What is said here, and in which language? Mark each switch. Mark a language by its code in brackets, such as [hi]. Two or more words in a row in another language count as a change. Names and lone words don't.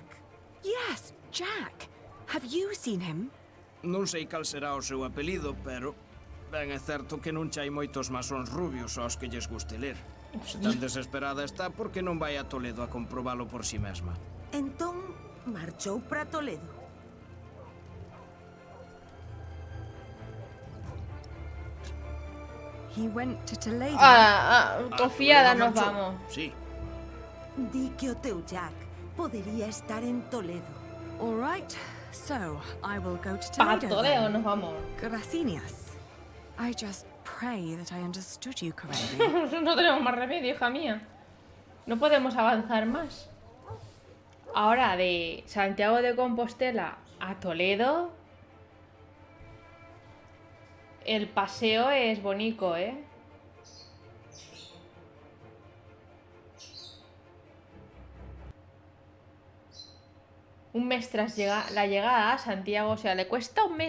[en] Yes, Jack. Have you seen him? [gl] Non sei cal será o seu apelido, pero ben é certo que non chai moitos masóns rubios aos que lles guste ler. Se tan desesperada está, porque non vai a Toledo a comprobalo por si mesma? Entón, marchou para Toledo. [en] He went to Toledo. [es] Confiada nos vamos. Sí. [gl] Di que o teu Jack podería estar en Toledo. [en] All right, so I will go to Toledo. [es] Para Toledo nos vamos. Gracias. [en] I just pray that I understood you correctly. [es] No tenemos más remedio, hija mía. No podemos avanzar más. Ahora, de Santiago de Compostela a Toledo, el paseo es bonito, ¿eh? Un mes tras la llegada a Santiago, o sea, le cuesta un mes.